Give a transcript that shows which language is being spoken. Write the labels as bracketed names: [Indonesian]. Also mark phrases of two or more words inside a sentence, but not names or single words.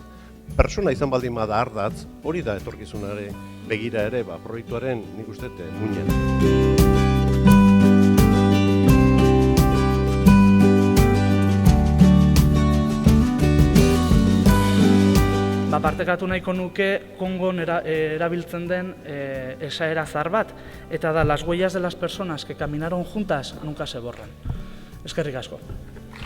[Basque] Pertsona izan baldin bada ardatz, hori da etorkizunare begira ere, proiektuaren nik uste muinen. Partekatu nahiko nuke Kongon erabiltzen den esaera zahar bat, eta da, [Spanish] las huellas de las personas que caminaron juntas nunca se borran. [Basque] Eskerrik asko.